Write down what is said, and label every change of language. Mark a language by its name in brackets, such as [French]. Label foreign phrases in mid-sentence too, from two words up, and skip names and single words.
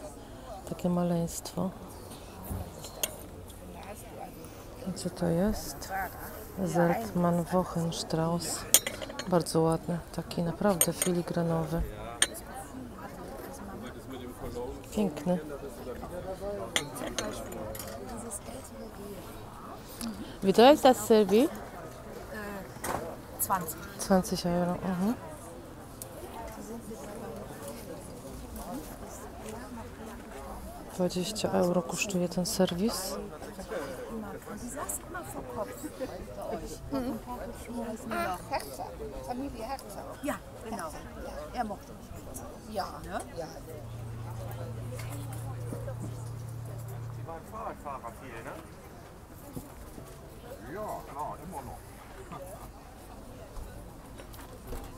[Polish] Takie maleństwo. I co to jest? Zeltmann Wochenstrauß. Bardzo ładny. Taki naprawdę filigranowy. Piękny. [German] Wie teuer ist das Servi? 20. [Polish] 20 euro. 20 euro kosztuje ten serwis. [German] Herzer. Familie Herzer. Ja, genau. Er mochte mich. Ja. Ja. Sie waren Fahrradfahrer viel, ne? Ja, klar, immer noch.